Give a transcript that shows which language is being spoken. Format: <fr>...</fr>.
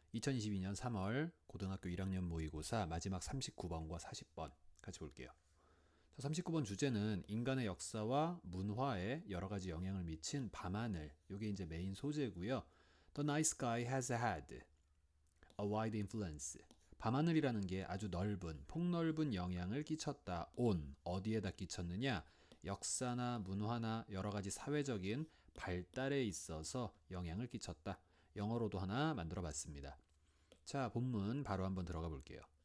<ko>2022년 3월 고등학교 1학년 모의고사 마지막 39번과 40번 같이 볼게요. 자, 39번 주제는 인간의 역사와 문화에 여러 가지 영향을 미친 밤하늘. 이게 이제 메인 소재고요.</ko> <en>The night sky has had a wide influence.</en> <ko>밤하늘이라는 게 아주 넓은, 폭넓은 영향을 끼쳤다. 어디에다 끼쳤느냐? 역사나 문화나 여러 가지 사회적인 발달에 있어서 영향을 끼쳤다. 영어로도 하나 만들어 봤습니다. 자, 본문 바로 한번 들어가 볼게요.</ko>